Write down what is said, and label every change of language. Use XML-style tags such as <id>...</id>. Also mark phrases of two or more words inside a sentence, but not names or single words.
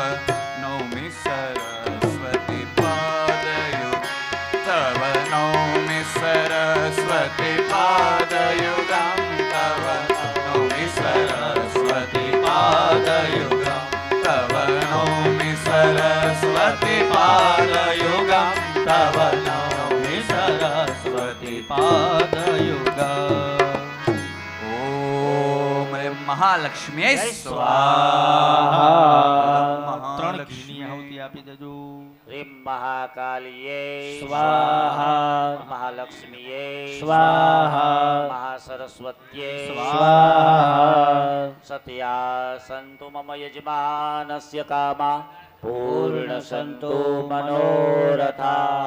<sa>नौमि सरस्वती पादयुग तव नौमि सरस्वती पादयुगं तव नौमि सरस्वती पादयुगं तव नौमि सरस्वती पादयुगं तव नौमि सरस्वती पादयुगम् ओम महालक्ष्मी स्वाहा</sa> <gu>ત્રણ ઘીની આહુતિ આપી દેજો</gu> <sa>રીમ મહાકાલીએ સ્વાહા મહાલક્ષ્મીએ સ્વાહા મહાસરસ્વત્યે સ્વાહા સત્યા સંતુ મમ યજમાનસ્ય કામા પૂર્ણ સંતુ મનોરથાઃ</sa>